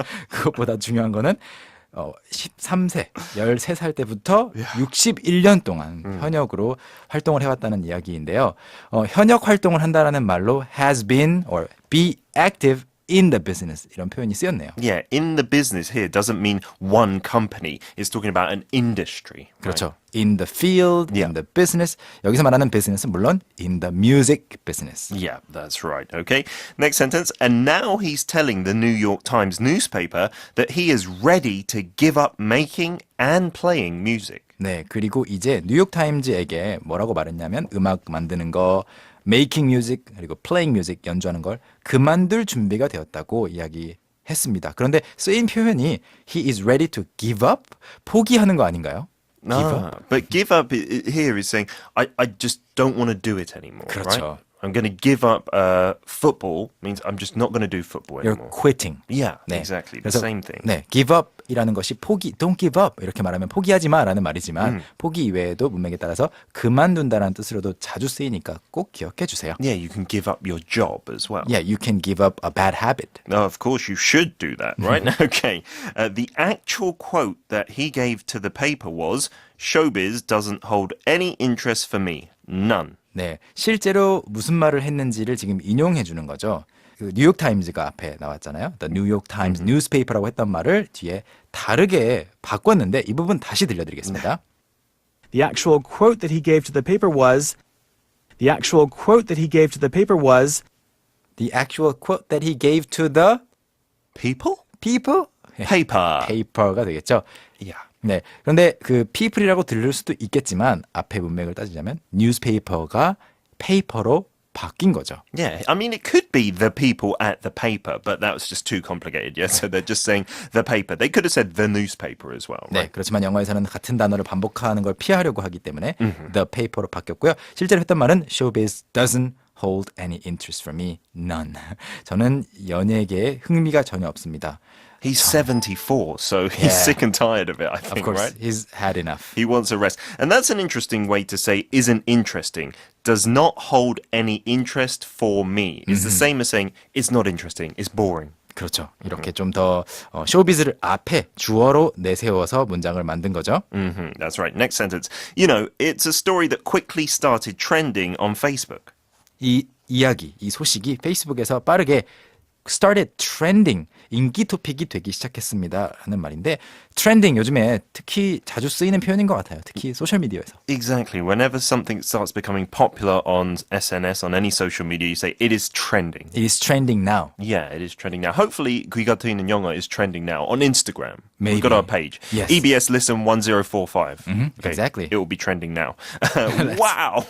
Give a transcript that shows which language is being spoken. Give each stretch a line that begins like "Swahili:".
Korean: 그것보다 중요한 거는 13세, 13살 때부터 61년 동안 현역으로 활동을 해왔다는 이야기인데요. 현역 활동을 한다라는 말로
English: has been or be active in the business
Korean: 이런 표현이 쓰였네요.
English: Yeah, in the business here doesn't mean one company. It's talking about an industry.
Korean: 그렇죠.
English: In the field, Yeah. in the business.
Korean: 여기서 말하는 business은 물론
English: in the music business. Yeah, that's right. Okay. Next sentence. And now he's telling the New York Times newspaper that he is ready to give up making and playing music.
Korean: 네, 그리고 이제 뉴욕 타임즈에게 뭐라고 말했냐면 음악 만드는 거,
English: making music
Korean: 그리고
English: playing music
Korean: 연주하는 걸 그만둘 준비가 되었다고 이야기했습니다. 그런데 쓰인 표현이
English: he is ready to give up
Korean: 포기하는 거 아닌가요?
English: Give up. But give up here is saying, I just don't want to do it anymore.
Korean: 그렇죠.
English: Right? I'm going to give up football means I'm just not going to do football You're anymore. quitting. Yeah,
Korean: 네.
English: exactly. The
Korean: 그래서,
English: same thing.
Korean: 네, give up이라는 것이 포기,
English: don't give up
Korean: 이렇게 말하면 포기하지 마라는 말이지만 포기 이외에도 문맥에 따라서 그만둔다라는 뜻으로도 자주 쓰이니까 꼭 기억해 주세요.
English: Yeah, you can give up your job as well. Yeah, you can give up a bad habit. No, of course you should do that, right? Okay. The actual quote that he gave to the paper was, "Showbiz doesn't hold any interest for me. None."
Korean: 네, 실제로 무슨 말을 했는지를 지금 인용해 주는 거죠. 그 뉴욕 타임즈가 앞에 나왔잖아요.
English: The New York Times newspaper
Korean: 라고 했던 말을 뒤에 다르게 바꿨는데 이 부분 다시 들려드리겠습니다.
English: The actual quote that he gave to the paper was, the actual quote that he gave to the paper was, The actual quote that he gave to the People? people? Paper.
Korean: paper가 되겠죠.
English: Yeah.
Korean: 네. 그런데 그 people이라고 들릴 수도 있겠지만 앞에 문맥을 따지자면 newspaper가 paper로 바뀐 거죠.
English: Yeah, I mean, it could be the people at the paper, but that was just too complicated. Yeah, so they're just saying the paper. They could have said the newspaper as well.
Korean: 네,
English: Right?
Korean: 그렇지만 영어에서는 같은 단어를 반복하는 걸 피하려고 하기 때문에 the paper로 바뀌었고요. 실제로 했던 말은
English: showbiz doesn't hold any interest for me, none.
Korean: 저는 연예계에 흥미가 전혀 없습니다.
English: He's 74, so he's Yeah. sick and tired of it, I Of think, course, right? he's had enough. He wants a rest. And that's an interesting way to say isn't interesting. Does not hold any interest for me. It's the same as saying it's not interesting. It's boring.
Korean: 그렇죠. 이렇게 좀 더 쇼비즈를 앞에 주어로 내세워서 문장을 만든 거죠.
English: That's right. Next sentence. It's a story that quickly started trending on Facebook.
Korean: 이 이야기, 이 소식이 페이스북에서 빠르게
English: started trending.
Korean: 인기 토픽이 되기 시작했습니다. 라는 말인데 trending 요즘에 특히 자주 쓰이는 표현인 것 같아요. 특히 소셜미디어에서.
English: Exactly. Whenever something starts becoming popular on SNS, on any social media, you say it is trending. It is trending now. Yeah, it is trending now. Hopefully, 귀가 트이는 영어 is trending now on Instagram. Maybe. We've got our page. Yes. EBS Listen 1045. Okay, exactly. It will be trending now. Wow.